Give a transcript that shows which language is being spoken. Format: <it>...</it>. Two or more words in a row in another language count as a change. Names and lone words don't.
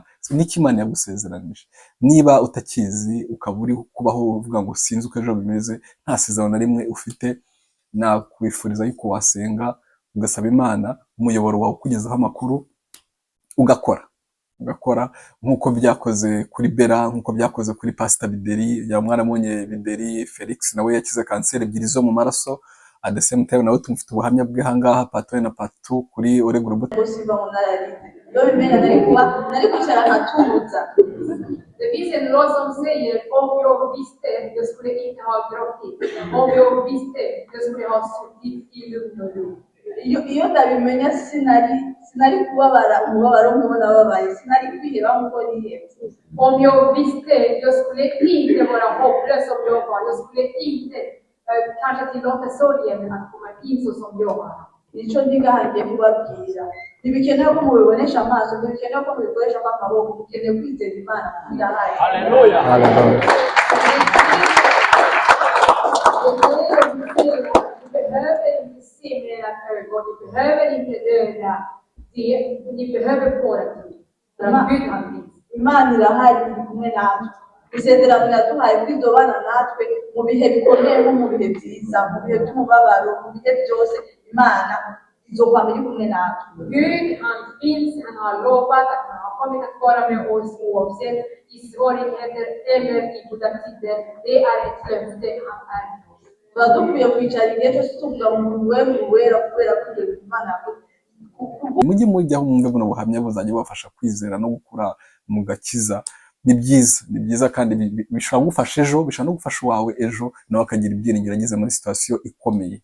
<rn>N'icyo Imana yagusezeranije, niba utakizi ukaba uri kubaho uvuga ngo sinzi uko ejo bimeze, nta sezerano na rimwe ufite, nakwifuriza yuko wasenga ugasaba Imana umuyoboro wawe ukugezaho amakuru, ugakora nk'uko byakoze kuri Bella, nk'uko byakoze kuri Pastor Bideri. Ya mwaramonye Bideri Felix nawe yakize kanseri ebyiri zo mu maraso,</rn> <en>at the same time</en> <rn>nawe tumufite ubuhamya bwe hangaha part 1 na part 2 kuri Ore Global.</rn> <sv>Det finns en låt som säger om jag visste, jag skulle inte ha gråtit. Om jag visste, jag skulle ha suttit i lugn och ro.</sv> <rn>Iyo ndabimenya sinari kubabara umubabaro nk'uwo nababaye, sinari kwiheba nk'uko nihebye.</rn> <sv>Om jag visste, jag skulle inte vara hopplös som jag var. Jag skulle inte kanske tillåta sorgen att komma in så som jag var.</sv> <rn>Nicyo ndigahangiye kubabwira. Ntibikenewe ko mubibonesha amaso, ntibikenewe ko mubikoresha amaboko, mukeneye kwizera Imana irahari. Haleluya, haleluya.</rn> <sv>Du behöver inte se med era ögon, du behöver inte döda det, ni behöver bara tro. Gud han finns.</sv> <rn>Imana irahari iri kumwe natwe. Isezerano yaduhaye kwizobana natwe mu bihe bikomeye nko mu bihe byiza, mu bihe by'umubabaro, mu bihe byose Imana izokwama iri kumwe natwe.</rn> <sv>Gud han finns, han har lovat att han har kommit att vara med oss oavsett i svårigheter eller i goda tider. Det är ett löfte, han är med oss.</sv> <rn>Badukwiye kwicara igihe cyose tuvuga umuntu wera kubera ko Imana mujye mujyaho mwumve buno buhamya buzajya bubafasha kwizera no gukura mu gakiza. Ni byiza kandi bishobora gufasha ejo, bishobora no gufasha uwawe ejo nawe akagira ibyiringiro ageze muri situation ikomeye.</rn>